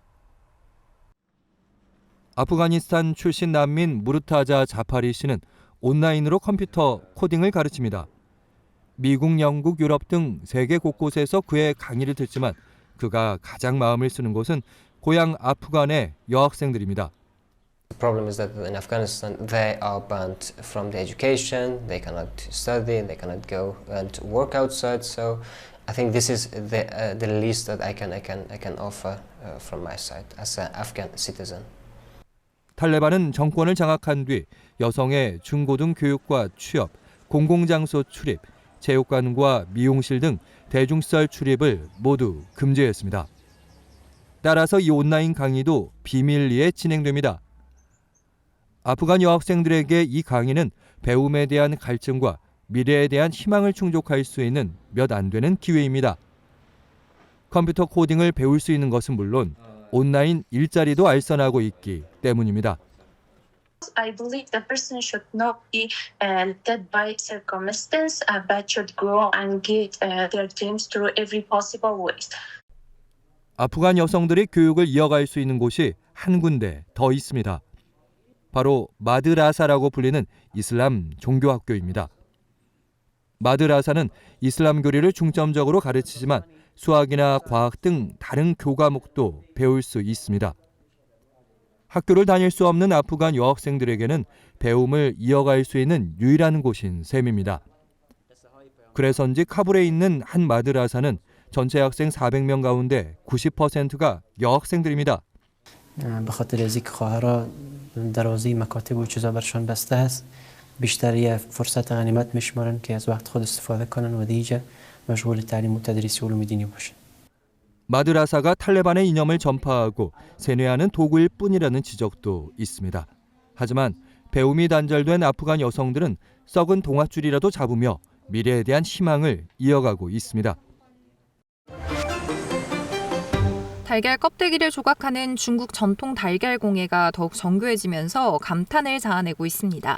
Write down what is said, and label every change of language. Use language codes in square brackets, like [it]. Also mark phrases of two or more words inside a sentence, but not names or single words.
[ko] 아프가니스탄 출신 난민 무르타자 자파리 씨는 온라인으로 컴퓨터 코딩을 가르칩니다. 미국, 영국, 유럽 등 세계 곳곳에서 그의 강의를 듣지만 그가 가장 마음을 쓰는 곳은 고향 아프간의 여학생들입니다. [en] The problem is that in Afghanistan they are banned from the education, they cannot study, they cannot go and work outside. So I think this is the least that I can offer from my side as an Afghan citizen. [ko] 탈레반은 정권을 장악한 뒤 여성의 중고등 교육과 취업, 공공장소 출입, 체육관과 미용실 등 대중시설 출입을 모두 금지했습니다. 따라서 이 온라인 강의도 비밀리에 진행됩니다. 아프간 여학생들에게 이 강의는 배움에 대한 갈증과 미래에 대한 희망을 충족할 수 있는 몇 안 되는 기회입니다. 컴퓨터 코딩을 배울 수 있는 것은 물론 온라인 일자리도 알선하고 있기 때문입니다. [en] I believe the person should not be led by circumstance, but should grow and get their dreams through every possible ways. [ko] 아프간 여성들이 교육을 이어갈 수 있는 곳이 한 군데 더 있습니다. 바로 마드라사라고 불리는 이슬람 종교학교입니다. 마드라사는 이슬람 교리를 중점적으로 가르치지만 수학이나 과학 등 다른 교과목도 배울 수 있습니다. 학교를 다닐 수 없는 아프간 여학생들에게는 배움을 이어갈 수 있는 유일한 곳인 셈입니다. 그래서인지 카불에 있는 한 마드라사는 전체 학생 400명 가운데 90%가 여학생들입니다. [fa] بخاطر نزدیک خواهرها دروازه مکاتب و چیزا برشان بسته است بیشتری فرصت غنیمت میشمارن که از وقت خود استفاده کنن و دیگه مشغول تعلیم و تدریس علوم دینی باشن. [ko] 마드라사가 탈레반의 이념을 전파하고 세뇌하는 도구일 뿐이라는 지적도 있습니다. 하지만 배움이 단절된 아프간 여성들은 썩은 동아줄이라도 잡으며 미래에 대한 희망을 이어가고 있습니다. 달걀 껍데기를 조각하는 중국 전통 달걀 공예가 더욱 정교해지면서 감탄을 자아내고 있습니다.